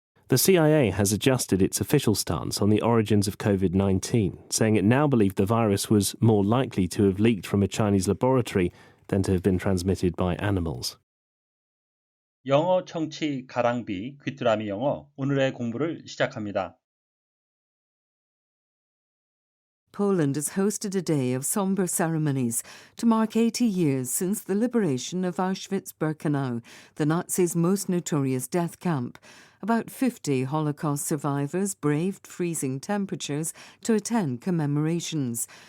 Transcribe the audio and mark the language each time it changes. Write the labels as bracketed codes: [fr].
[en] The CIA has adjusted its official stance on the origins of COVID-19, saying it now believed the virus was more likely to have leaked from a Chinese laboratory than to have been transmitted by animals. [ko] 영어 청취 가랑비 귀뚜라미 영어 오늘의 공부를 시작합니다. [en] Poland has hosted a day of somber ceremonies to mark 80 years since the liberation of Auschwitz-Birkenau, the Nazis' most notorious death camp. About 50 Holocaust survivors braved freezing temperatures to attend commemorations.